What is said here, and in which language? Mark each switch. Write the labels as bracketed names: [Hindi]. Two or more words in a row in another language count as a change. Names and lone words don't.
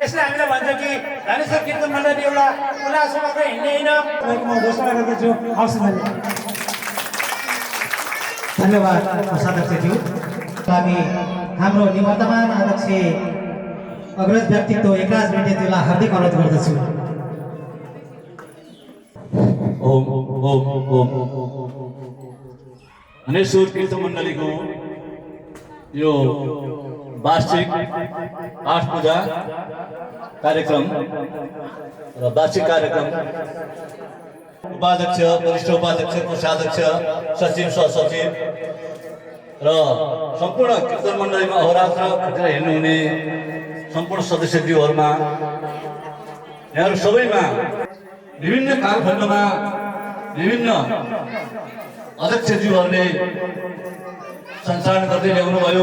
[Nepali] यसले हामीलाई भन्छ कि धनेश्वर कीर्तन मण्डली एउटा उल्लासमा मात्रै हिँड्ने होइन। म घोषणा गर्दछु। हवस्, धन्यवाद कोषाध्यक्षज्यू। हामी हाम्रो निवर्तमान अध्यक्ष अग्रज व्यक्तित्व एकराज मेटेज्यूलाई हार्दिक अनुरोध गर्दछु। ओम ओम ओम धनेश्वर कीर्तन मण्डलीको यो वार्षिक पाठ पूजा कार्यक्रम र वार्षिक कार्यक्रम उपाध्यक्ष, वरिष्ठ उपाध्यक्ष, कोषाध्यक्ष, सचिव, सहसचिव र सम्पूर्ण कीर्तन मण्डलीमा अहोरात्र खटेर हिँड्नुहुने सम्पूर्ण सदस्यज्यूहरूमा, यहाँहरू सबैमा विभिन्न कालखण्डमा विभिन्न अध्यक्षज्यूहरूले सञ्चालन गर्दै ल्याउनुभयो।